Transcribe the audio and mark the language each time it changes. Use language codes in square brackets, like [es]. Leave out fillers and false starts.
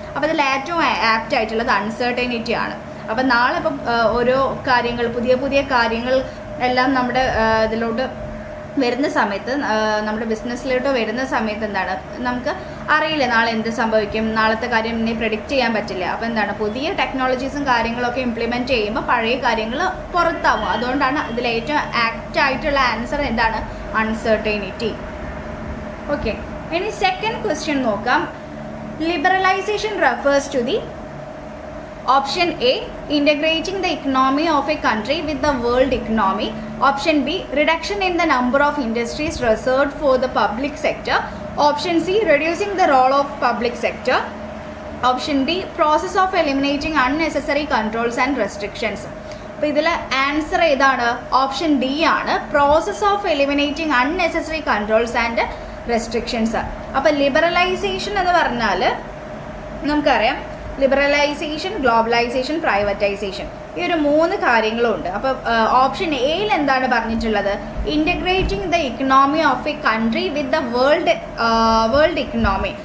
[ml] അപ്പോൾ ഇതിൽ ഏറ്റവും ആപ്റ്റ് ആയിട്ടുള്ളത് അൺസർട്ടനിറ്റി ആണ്. അപ്പം നാളെ ഇപ്പം ഓരോ കാര്യങ്ങൾ പുതിയ കാര്യങ്ങൾ എല്ലാം നമ്മുടെ ഇതിലോട്ട് വരുന്ന സമയത്ത്, നമ്മുടെ ബിസിനസ്സിലോട്ട് വരുന്ന സമയത്ത് എന്താണ് നമുക്ക് അറിയില്ല നാളെ എന്ത് സംഭവിക്കും, നാളത്തെ കാര്യം ഇനി പ്രെഡിക്റ്റ് ചെയ്യാൻ പറ്റില്ല. അപ്പോൾ എന്താണ് പുതിയ ടെക്നോളജീസും കാര്യങ്ങളൊക്കെ ഇംപ്ലിമെൻറ്റ് ചെയ്യുമ്പോൾ പഴയ കാര്യങ്ങൾ പുറത്താവും. അതുകൊണ്ടാണ് ഇതിൽ ഏറ്റവും ആക്റ്റ് ആയിട്ടുള്ള ആൻസർ എന്താണ് അൺസർട്ടനിറ്റി. ഓക്കെ, ഇനി സെക്കൻഡ് ക്വസ്റ്റ്യൻ നോക്കാം. [en] Liberalisation refers to the Option A, integrating the economy of a country with the world economy. Option B, reduction in the number of industries reserved for the public sector. Option C, reducing the role of public sector. Option D, process of eliminating unnecessary controls and restrictions. [ml] അപ്പോൾ ഇതിൽ answer ഏതാണ്? [en] Option D ആണ്, process of eliminating unnecessary controls and restrictions. [ml] അപ്പോൾ liberalisation എന്ന് പറഞ്ഞാൽ നമുക്കറിയാം liberalisation, globalisation, privatisation, ഈ ഒരു 3 കാര്യങ്ങളും ഉണ്ട്. അപ്പോൾ ഓപ്ഷൻ എയിൽ എന്താണ് പറഞ്ഞിട്ടുള്ളത്? [en] Integrating the economy of a country with the world economy.